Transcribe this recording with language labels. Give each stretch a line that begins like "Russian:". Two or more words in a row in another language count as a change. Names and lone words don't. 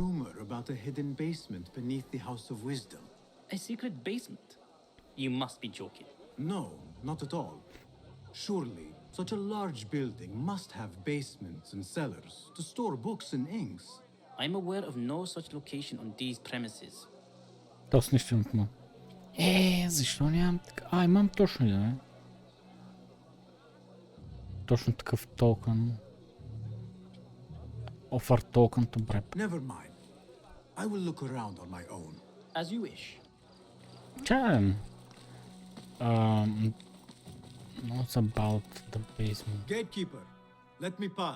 English: a rumor about a hidden basement beneath the House of Wisdom. A secret basement? You must be joking. No, not at all. Surely, such a large building must have basements and cellars to store books and inks. I'm aware of no such location on these premises.
Bulgarian: То с нищо му. Защо нямам така? Имам точно един, не? Точно такъв токен.
English: Offer token to prep. Never mind. I will look around on my own. As you wish.
Bulgarian: Чаем.
English: What's about the basement? Gatekeeper, let me pass.